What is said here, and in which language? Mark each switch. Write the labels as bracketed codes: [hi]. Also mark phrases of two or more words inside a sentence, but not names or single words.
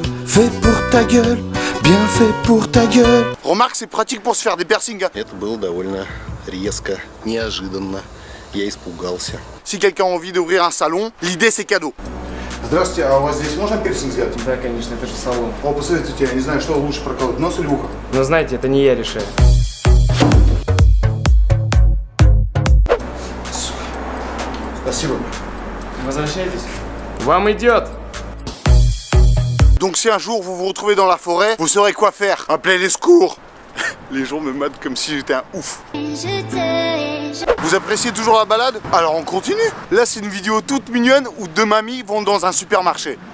[fr] fait pour ta gueule, bien fait pour ta gueule. Remarque, c'est pratique pour se faire des piercings. [ru] Это было довольно резко, неожиданно. Я испугался. [fr] Si quelqu'un a envie d'ouvrir un salon, l'idée c'est cadeau. [ru] Здравствуйте, а у вас здесь можно пирсинг сделать? Да, конечно, это же салон. О, посоветуйте, я не знаю, что лучше проколоть, нос или ухо? Но знаете, это не я решаю. Спасибо. Возвращайтесь. Вам идет. [fr] Donc si un jour vous vous retrouvez dans la forêt, vous saurez quoi faire. Appelez les secours. Les gens me matent comme si j'étais un ouf. Vous appréciez toujours la balade? Alors on continue. Là c'est une vidéo toute mignonne où deux mamies vont dans un supermarché.